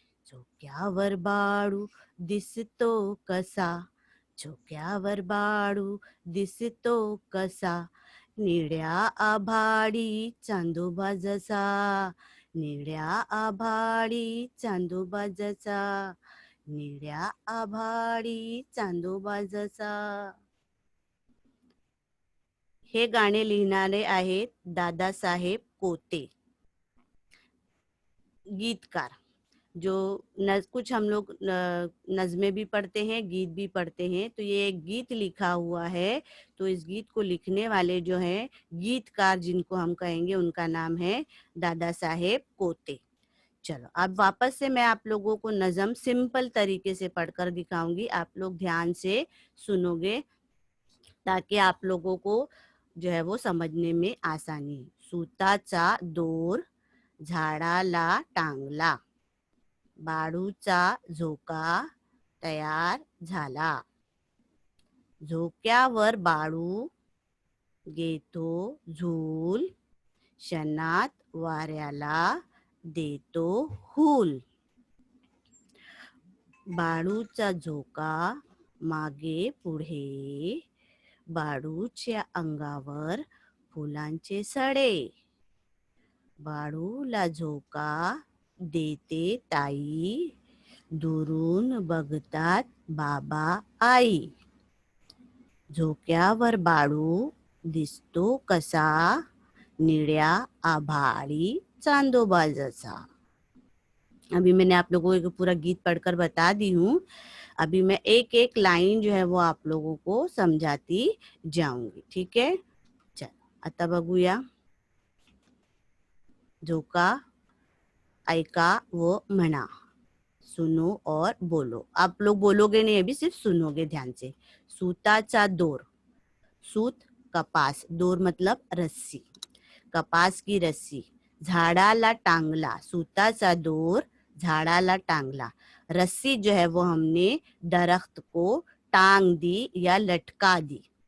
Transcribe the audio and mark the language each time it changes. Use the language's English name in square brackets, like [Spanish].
[Marathi] झोक्यावर बाळू दिसतो कसा, झोक्यावर बाळू दिसतो कसा, निळ्या आभाळी चांदोबा जसा, निळ्या आभाळी चांदोबा जसा, निळ्या आभाळी चांदोबा जसा. हे गाणे लिहिणारे आहेत दादासाहेब कोते, गीतकार. [Hindi] जो कुछ हम लोग नज़में भी पढ़ते हैं, गीत भी पढ़ते हैं. तो ये एक गीत लिखा हुआ है. तो इस गीत को लिखने वाले जो हैं गीतकार, जिनको हम कहेंगे, उनका नाम है दादा साहेब कोते. चलो अब वापस से मैं आप लोगों को नज़म सिंपल तरीके से पढ़कर दिखाऊंगी, आप लोग ध्यान से सुनोगे ताकि आप लोगों को जो है वो समझने में आसानी है। [Marathi] सूताचा दोर झाडाला टांगला, बाळूचा झोका तयार झाला, झोक्यावर बाळू घेतो झूल, क्षणात वाऱ्याला देतो हूल. बाळूचा झोका मागे पुढे, बाळूच्या अंगावर फुलांचे सडे, बाळूला झोका देते ताई, दुरून बघतात बाबा आई, झोक्यावर बाळू दिसतो कसा, निळ्या आभाळी चांदोबा जसा. [Hindi] अभी मैंने आप लोगों को पूरा गीत पढ़कर बता दी हूँ. अभी मैं एक एक लाइन जो है वो आप लोगों को समझाती जाऊंगी. ठीक है, [Marathi] चलो आता बघूया. झोका ऐका व म्हणा, [Hindi] सुनो और बोलो. आप लोग बोलोगे नहीं, अभी सिर्फ सुनोगे ध्यान से. [Marathi] सूताचा दोर, सूत कपास, [Hindi] दोर मतलब रस्सी, कपास की रस्सी, [Marathi] झाडाला टांगला, सूताचा दोर झाडाला टांगला, [Hindi] रस्सी जो है वो हमने दरख्त को टांग दी या लटका दी.